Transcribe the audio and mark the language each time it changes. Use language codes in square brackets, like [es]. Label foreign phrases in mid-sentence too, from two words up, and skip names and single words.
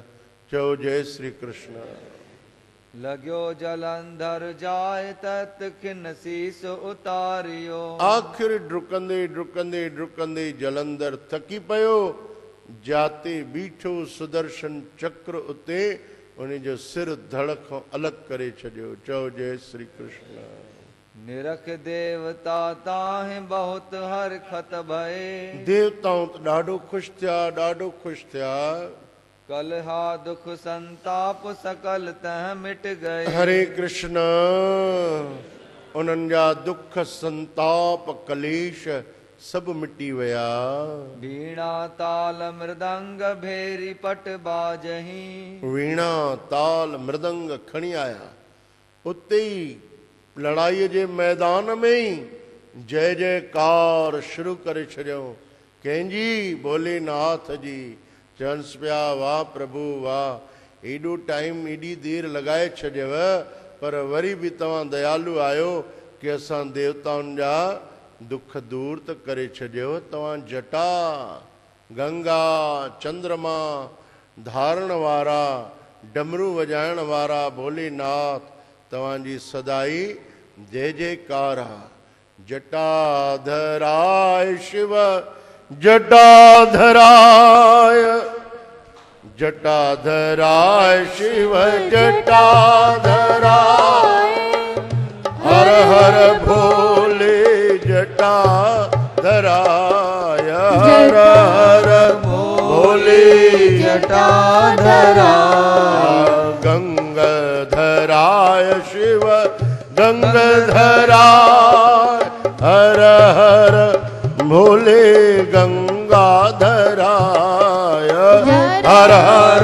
[sd] चयो जय श्री कृष्ण। [hi] लॻियो जलंधर जाए तत खिन सीस उतारियो। [sd] आख़िर डुकंदे डुकंदे डुकंदे जलंधर थकी पियो। जाते बीठो सुदर्शन चक्र उते उन जो सिर धड़ खां अलॻि करे छॾियो। चयो जय श्री कृष्ण। [hi] निरख देवता ताहि बहुत हरखत भये। [sd] देवताऊं त ॾाढो ख़ुशि थिया, ॾाढो ख़ुशि थिया। [hi] कलहा दुख संताप सकल तह मिट गए। [sd] हरे कृष्ण। उन्हनि जा दुख संताप कलेश सभु मिटी विया। [hi] वीणा ताल मृदंग भेरी पट बाजही। [sd] वीणा ताल मृदंग खणी आया। उते ई लड़ाईअ जे मैदान में ई जय जयकार शुरू करे छॾियो। कंहिंजी? भोलेनाथ जी। चवन्स पिया वाह प्रभु वाह, एॾो टाइम एॾी देरि लॻाए छॾियव पर वरी बि तव्हां दयालु आहियो कि असां देवताउनि जा दुख दूर त करे छॾियो। तव्हां जटा गंगा चंद्रमा धारण वारा डमरू वॼाइण वारा भोलेनाथ तव्हांजी सदाई जय जयकार आहे। [sa] जटाधराय शिव जटाधराय जटाधराय शिव जटाधराय हर हर भोले जटाधराय हर हर भोले जटाधराय गंगाधराय शिव गंगाधराय हर हर भोले गंगाधराय हर हर